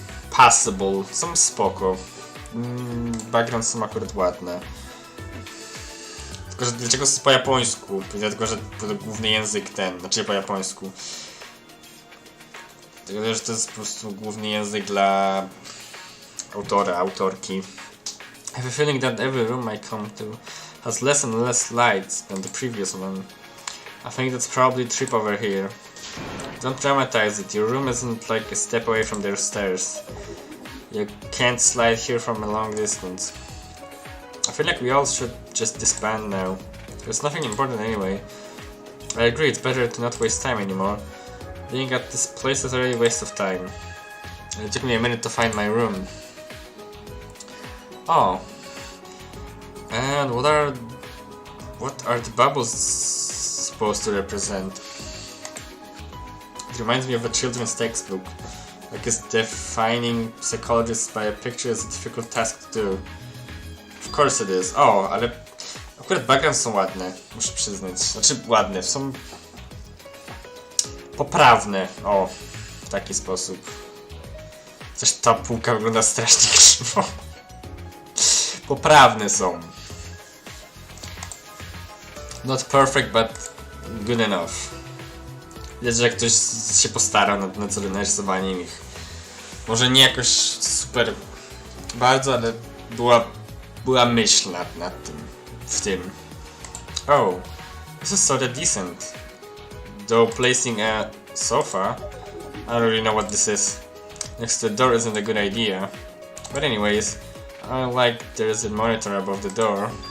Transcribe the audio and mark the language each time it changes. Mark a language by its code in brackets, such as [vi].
[en] passable, [pl] są spoko. Background są akurat ładne. Tylko, że dlaczego jest po japońsku? Dlatego, że główny język ten, znaczy po japońsku. Dlatego, że to jest po prostu główny język dla autora, autorki. [en] I have a feeling that every room I come to has less and less lights than the previous one. I think that's probably a trip over here. Don't dramatize it, your room isn't like a step away from their stairs. You can't slide here from a long distance. I feel like we all should just disband now. There's nothing important anyway. I agree, it's better to not waste time anymore. Being at this place is already a waste of time. It took me a minute to find my room. Oh. And what are the bubbles supposed to represent? It reminds me of a children's textbook. I guess defining psychologists by a picture is a difficult task to do. Of course it is. [pl] O, ale akurat backgrounds są ładne, muszę przyznać. Znaczy ładne, są poprawne. O, w taki sposób. Chociaż ta półka wygląda strasznie krzywo. Poprawne są. [en] Not perfect, but good enough. [pl] Widać, że ktoś się postarał nad narysowaniem ich. Może nie jakoś super bardzo, ale była myśl nad tym, w tym. [en] Oh, this is sort of decent. Though placing a sofa, I don't really know what this is. Next to the door isn't a good idea. But anyways, I like there's a monitor above the door.